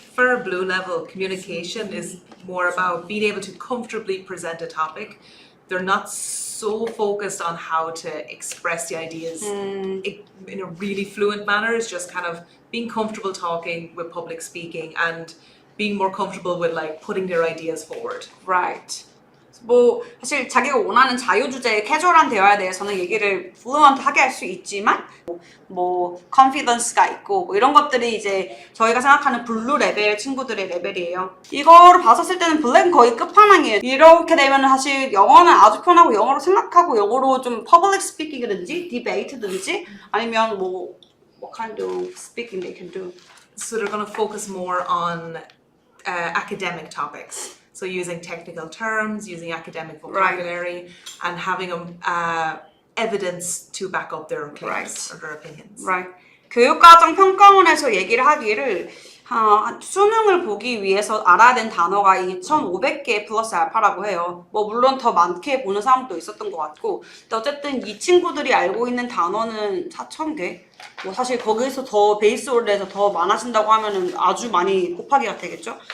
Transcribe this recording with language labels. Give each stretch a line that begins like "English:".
English: for blue level, communication is more about being able to comfortably present a topic. They're not so focused on how to express the ideas in a really fluent manner. It's just kind of being comfortable talking with public speaking and being more comfortable with like putting their ideas forward. Right.
Korean: 뭐 사실 자기가 원하는 자유주제의 캐주얼한 대화에 대해서는 얘기를 플루언트하게 할 수 있지만 뭐 confidence가 있고 뭐 이런 것들이 이제 저희가 생각하는 블루 레벨 친구들의 레벨이에요. 이거를 봤었을 때는 블랙은 거의 끝판왕이에요. 이렇게 되면 사실 영어는 아주 편하고 영어로 생각하고 영어로 좀 퍼블릭 스피킹이든지 디베이트든지 아니면 뭐
English: what kind of speaking they can do. So they're going to focus more on academic topics. So using technical terms, using academic vocabulary, and having evidence to back up their claims or their opinions. Right.
Korean: 교육과정 평가원에서 얘기를 하기를 수능을 보기 위해서 알아야 된 단어가 2,500개 플러스 알파라고 해요. 뭐 물론 더 많게 보는 사람도 있었던 것 같고 근데 어쨌든 이 친구들이 알고 있는 단어는 4,000개. 뭐 사실 거기서 더 베이스홀에서 더 많아진다고 하면은 아주 많이 곱하기가 되겠죠.